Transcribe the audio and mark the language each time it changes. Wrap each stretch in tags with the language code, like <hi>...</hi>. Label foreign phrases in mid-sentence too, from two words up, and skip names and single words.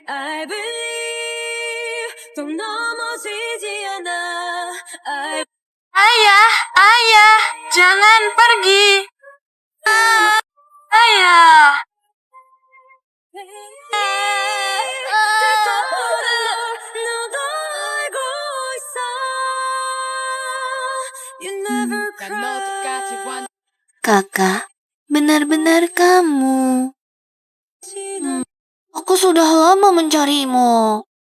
<ko>또 넘어지지 않아.</ko> <id>Ayah, jangan pergi. Ayah.</id> <ko>너도 알고 있어.</ko> <en>You never cry.</en> <id>Kakak, benar-benar kamu. Aku sudah lama mencarimu.</id>